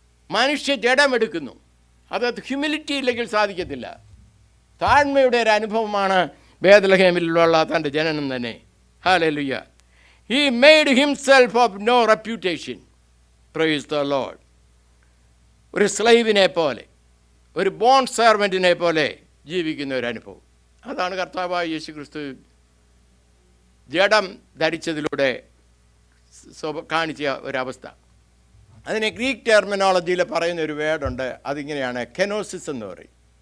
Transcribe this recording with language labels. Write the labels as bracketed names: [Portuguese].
[Malayalam] മനുഷ്യ ജഡമെടുക്കുന്നു. അത് ഹ്യൂമിലിറ്റി ഇല്ലെങ്കിൽ സാധിക്കത്തില്ല. താഴ്മയുടെ ഒരു അനുഭവമാണ് ബേത്ലഹേമിലുള്ള തൻ്റെ ജനനം തന്നെ. Hallelujah. [English] He made himself of no reputation. Praise the Lord. [Malayalam] ഒരു സ്ലൈവിനെ പോലെ, ഒരു ബോൺ സെർവൻറ്റിനെ പോലെ ജീവിക്കുന്ന ഒരു അനുഭവം. അതാണ് കർത്താവായ യേശു ക്രിസ്തു ജഡം ധരിച്ചതിലൂടെ കാണിച്ച ഒരവസ്ഥ. അതിനെ ഗ്രീക്ക് ടെർമിനോളജിയിൽ പറയുന്ന ഒരു വേർഡുണ്ട്. അതിങ്ങനെയാണ് കെനോസിസ് എന്ന് പറയും.